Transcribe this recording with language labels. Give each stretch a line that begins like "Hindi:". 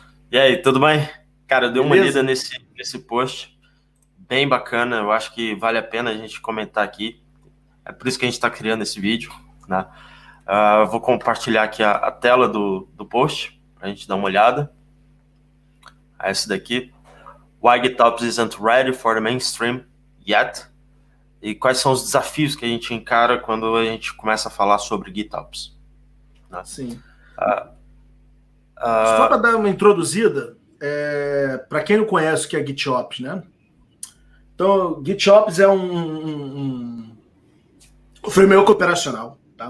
Portuguese: E aí, tudo bem? Cara, eu dei uma lida nesse post, bem bacana, eu acho que vale a pena a gente comentar aqui. É por isso que a gente está criando esse vídeo, né? Vou compartilhar aqui a tela do post para a gente dar uma olhada. Essa daqui.
English: Why GitOps isn't ready for the mainstream yet?
Portuguese: E quais são os desafios que a gente encara quando a gente começa a falar sobre GitOps? Né? Sim. Só para dar uma introduzida, para quem não conhece o que é GitOps, né? Então, GitOps é um framework operacional. Tá?